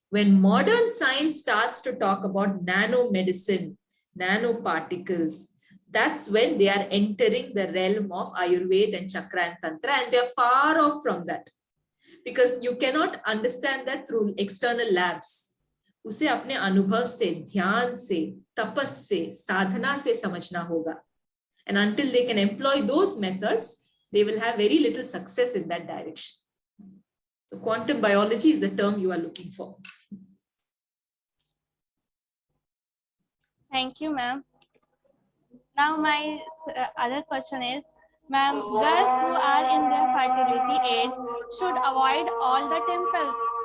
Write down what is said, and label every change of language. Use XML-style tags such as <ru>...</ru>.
<en>When modern science starts to talk about nanomedicine, nanoparticles, that's when they are entering the realm of Ayurveda and Chakra and Tantra, and they're far off from that. Because you cannot understand that through external labs.</en> <hi>उसे अपने अनुभव से, ध्यान से, तपस से, साधना से समझना होगा.</hi> <en>And until they can employ those methods, they will have very little success in that direction. So quantum biology is the term you are looking for. Thank you, ma'am. Now my other question is, ma'am, girls who are in their fertility age should avoid all the temples.</en>